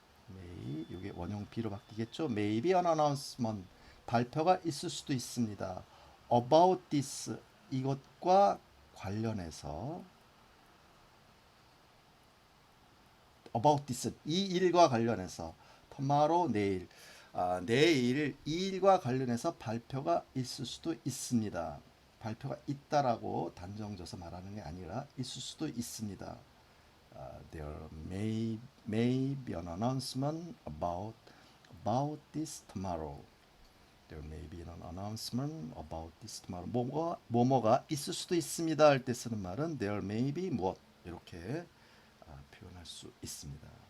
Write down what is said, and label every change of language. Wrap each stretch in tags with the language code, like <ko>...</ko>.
<ko>may 이게 원형 B로 바뀌겠죠.</ko> <en>Maybe an announcement</en> <ko>발표가 있을 수도 있습니다. about this 이것과 관련해서 about this 이 일과 관련해서 tomorrow 내일 내일 이 일과 관련해서 발표가 있을 수도 있습니다. 발표가 있다라고 단정져서 말하는 게 아니라 있을 수도 있습니다.</ko> <en>There may be an announcement about this tomorrow. There may be an announcement about this tomorrow.</en> <ko>뭐뭐가 있을 수도 있습니다 할 때 쓰는 말은</ko> <en>there may be</en> <ko>무엇 이렇게 표현할 수 있습니다.</ko>